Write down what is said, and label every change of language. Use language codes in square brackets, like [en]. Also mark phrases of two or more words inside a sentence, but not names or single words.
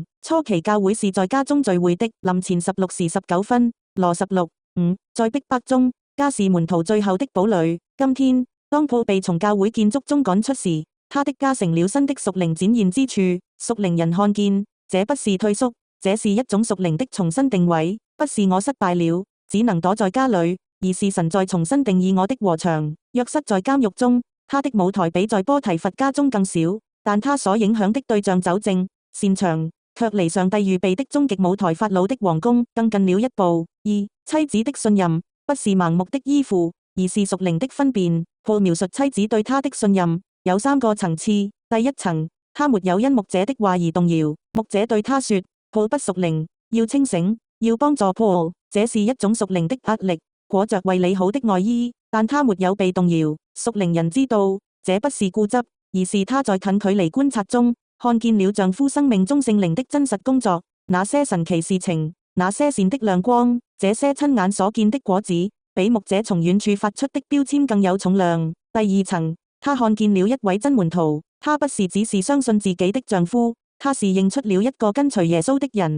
[zh] 初期教會是在家中聚會的。林前16:19，羅16:5。在逼迫中，家是門徒最後的堡壘。今天，當保被從教會建築中趕出時，他的家成了新的屬靈展現之處。屬靈人看見，這不是退縮，這是一種屬靈的重新定位，不是我失敗了，只能躲在家裏，而是神在重新定義我的禾場。約瑟在監獄中，他的舞台比在波提乏家中更小，但他所影響的對象酒政、擅長，卻離上帝預備的終極舞台法老的皇宮更近了一步。2. 妻子的信任，不是盲目的依附，而是屬靈的分辨。保描述妻子對他的信任有3 個層次。第一層，他沒有因牧者的話而動搖。牧者對他說：保不屬靈，要清醒，要幫助保。這是一種屬靈的壓力，裹着為你好的外衣，但他沒有被動搖。屬靈人知道，這不是固執，而是他在近距離觀察中，看見了丈夫生命中聖靈的真實工作，那些神奇事情，那些善的亮光，這些親眼所見的果子，比牧者從遠處發出的標籤更有重量。第二層，她看見了一位真門徒，她不是只是相信自己的丈夫，她是認出了一個跟隨耶穌的人。